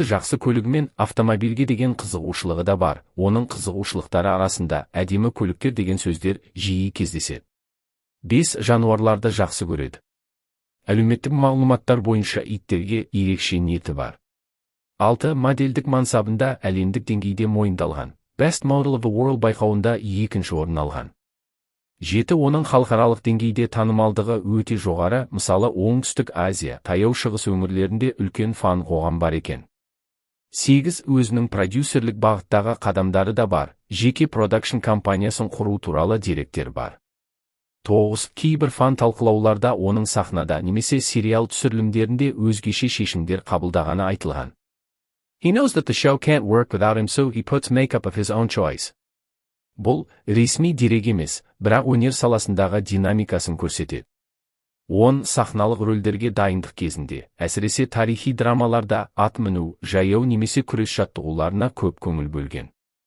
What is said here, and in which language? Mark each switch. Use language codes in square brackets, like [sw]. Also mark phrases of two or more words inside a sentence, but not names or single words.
[kk] Жақсы көлігі мен автомобильге деген қызығушылығы да бар, оның қызығушылықтары арасында әдемі көліктер деген сөздер жиі кездеседі. 5. Жануарларды жақсы көреді. Әлеуметтік мағлұматтар бойынша иттерге ерекше ниеті бар. 6. Модельдік мансабында әлемдік деңгейде мойындалған. Best Model of the World байқауында 2-ші орын алған. 7. Оның халықаралық деңгейде танымалдығы өте жоғары, мысалы Оңтүстік Азия, Таяу Шығыс өңірлерінде үлкен фан қоғам бар екен. 8. Өзінің продюсерлік бағыттағы қадамдары да бар, жеке продакшн компаниясын құру туралы деректер бар. 9. Кейбір фан талқылауларда оның сахнада немесе сериал түсірілімдерінде өзгеше шешімдер қабылдағаны айтылған. [en] He knows that the show can't work without him, so he puts makeup of his own choice. [kk] Бұл ресми дерек емес, бірақ өнер саласындағы динамикасын көрсетеді. 10. Сахналық рөлдерге дайындық кезінде, әсіресе тарихи драмаларда ат міну, жаяу немесе күрес жаттығуларына көп көңіл бөлген.